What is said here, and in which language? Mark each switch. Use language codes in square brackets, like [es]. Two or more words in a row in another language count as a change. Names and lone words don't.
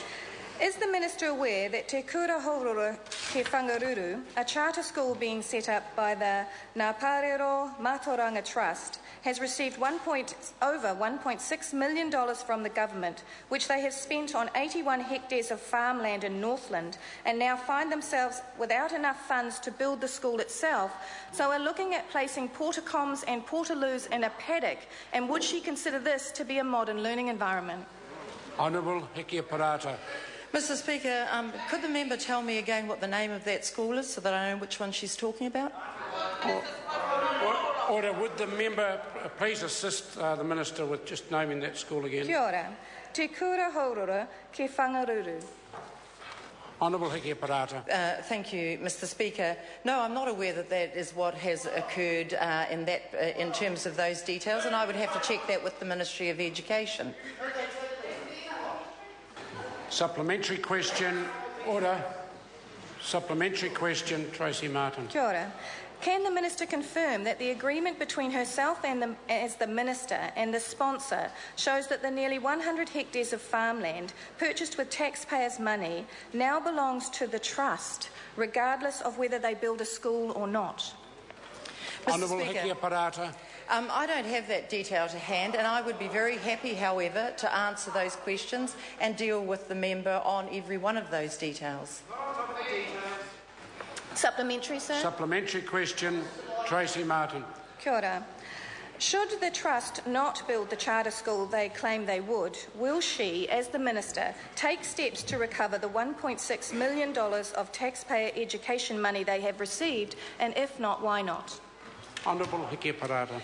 [en] Is the Minister aware that Te Kura Haurora Ke Whangaruru, a charter school being set up by the Ngā Pārero Mātauranga Trust, has received over $1.6 million from the government, which they have spent on 81 hectares of farmland in Northland, and now find themselves without enough funds to build the school itself, so are looking at placing portacoms and portaloos in a paddock, and would she consider this to be a modern learning environment? Honourable Hekia Parata. Mr Speaker, could the member tell me again what the name of that school is so that I know which one she's talking about? Order. Would the member please assist the Minister with just naming that school again? [mi] Kia ora. Te Kura Haurora Ke Whangaruru. [en] Honourable Hekia Parata. Thank you, Mr Speaker. No, I'm not aware that that is what has occurred in terms of those details, and I would have to check that with the Ministry of Education. Supplementary question. Order. Supplementary question, Tracey Martin. [mi] Kia ora. [en] Can the Minister confirm that the agreement between herself as the Minister and the sponsor shows that the nearly 100 hectares of farmland purchased with taxpayers' money now belongs to the Trust, regardless of whether they build a school or not? Honourable Hekia Parata. I don't have that detail to hand, and I would be very happy, however, to answer those questions and deal with the member on every one of those details. Supplementary, sir. Supplementary question, Tracey Martin. [mi] Kia ora. [en] Should the Trust not build the charter school they claim they would, will she, as the Minister, take steps to recover the $1.6 million of taxpayer education money they have received, and if not, why not? Honourable Hiki Parata.